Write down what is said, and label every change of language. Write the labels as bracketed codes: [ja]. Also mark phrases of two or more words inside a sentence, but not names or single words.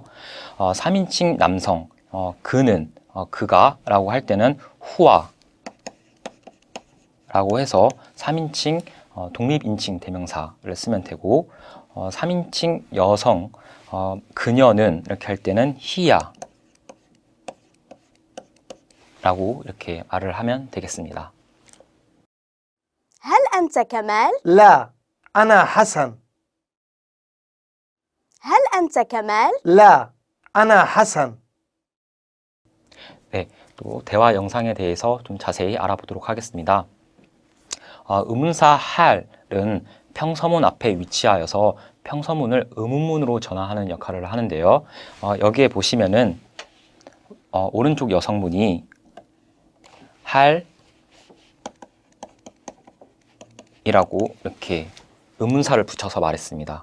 [ko] 3인칭 남성 그는 그가 라고 할 때는 후아 라고 해서 3인칭 독립인칭 대명사를 쓰면 되고 3인칭 여성 그녀는 이렇게 할 때는 히야 라고 이렇게 말을 하면 되겠습니다. [ar] هل أنت كمال؟ لا أنا حسن. هل أنت كمال؟ لا أنا حسن. [ko] 네, 또 대화 영상에 대해서 좀 자세히 알아보도록 하겠습니다. 의문사 할은 평서문 앞에 위치하여서 평서문을 의문문으로 전환하는 역할을 하는데요. 여기에 보시면은 오른쪽 여성분이 할 이라고 이렇게 의문사를 붙여서 말했습니다.